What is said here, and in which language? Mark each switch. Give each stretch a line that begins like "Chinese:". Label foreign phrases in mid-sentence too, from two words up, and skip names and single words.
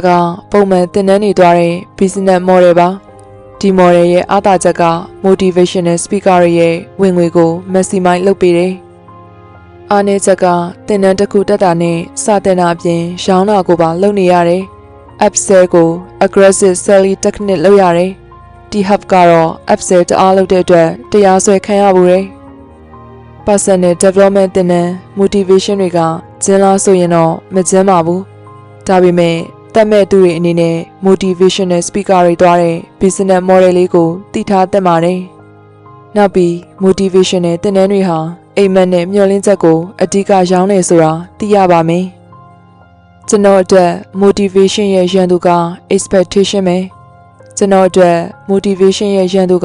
Burmese: ကပုံမှန်သင်တန်းတွေသွားတဲ့
English: business model
Burmese: ပါ။ဒီ model ရဲ့အားသာချက်က
English: motivational speaker
Burmese: ရဲ့ဝင်ငွေကို maximize လုပ်ပေးတယ်။အားနည်းချက်ကသင်တန်းတစ်ခုတက်တာနဲ့စ တင်တာအပြင်ရောင်းတာကိုပါလုပ်နေရတယ်။ upsell ကို
English: aggressive selling technique
Burmese: လုပ်ရတယ်။ဒီ hub ကတော့ upsell တအားလုပ်တဲ့အတွက်တရား စွဲခံရဘူးတယ်။
English: personal development
Burmese: သင်တန်း motivation တွေကကျင်းလားဆိုရင်တော့မကျင်းပါဘူး။ဒါပေမဲ့တတ်မဲ့သူတွေအနေနဲ့
English: motivational speaker
Burmese: တွေသွားတဲ့
English: business model
Burmese: လေးကိုသိထားသင့်ပါတယ်။နောက်ပြီး motivational သင်တန်းတွေဟာအိမ်မက်နဲ့မျှော်လင့်ချက်ကိုအဓိကရောင်းနေဆိုတာသိရပါမယ်။ကျွန်တော်အတွက် motivation ရဲ့ရန်သူက expectation ပဲ။ကျွန်တော်အတွက် motivation ရဲ့ရန်သူက